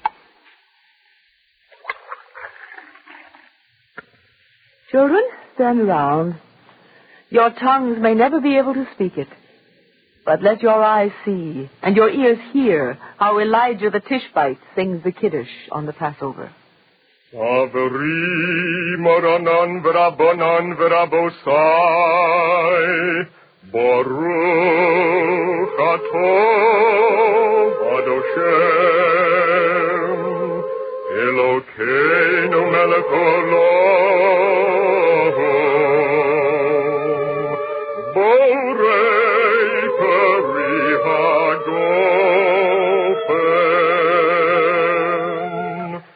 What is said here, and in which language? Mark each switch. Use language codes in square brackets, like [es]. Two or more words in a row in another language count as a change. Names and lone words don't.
[en] Children, stand around. Your tongues may never be able to speak it, but let your eyes see and your ears hear how Elijah the Tishbite sings the Kiddush on the Passover. [he] סברי מרנן ורבנן ורבותי ברוך אתה אדושם אלוקינו מלך עולם בורא פרי הגפן.